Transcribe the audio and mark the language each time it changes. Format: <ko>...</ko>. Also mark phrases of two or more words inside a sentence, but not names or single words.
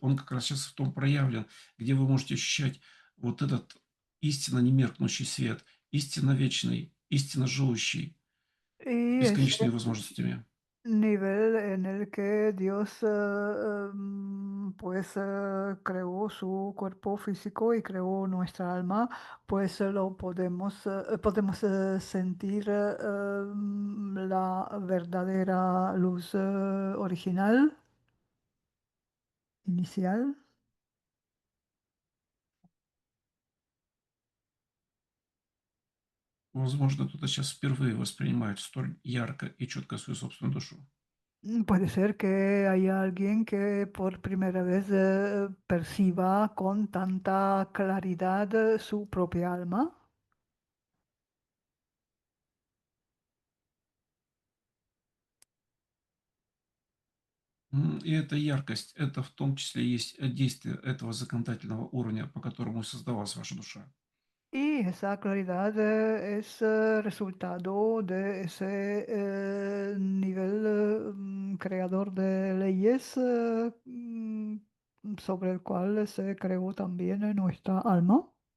<ru>Он как раз сейчас в том проявлен, где вы можете ощущать вот этот истинно немеркнущий свет, истинно вечный, истинно живущий,</ru> <es>Y ese</es> <ru>бесконечными возможностями.</ru> <es>nivel en el que Dios pues creó su cuerpo físico y creó nuestra alma, pues lo podemos sentir la verdadera luz original, inicial.</es> <ru>Возможно, кто-то сейчас впервые воспринимает столь ярко и четко свою собственную душу.</ru> <es>Puede ser que haya alguien que por primera vez perciba con tanta claridad su propia alma.</es> <ru>И эта яркость, это в том числе есть действие этого законодательного уровня, по которому создавалась ваша душа.</ru> <es>Y esa claridad es resultado de ese nivel creador de leyes sobre el cual se creó también nuestra alma.</es>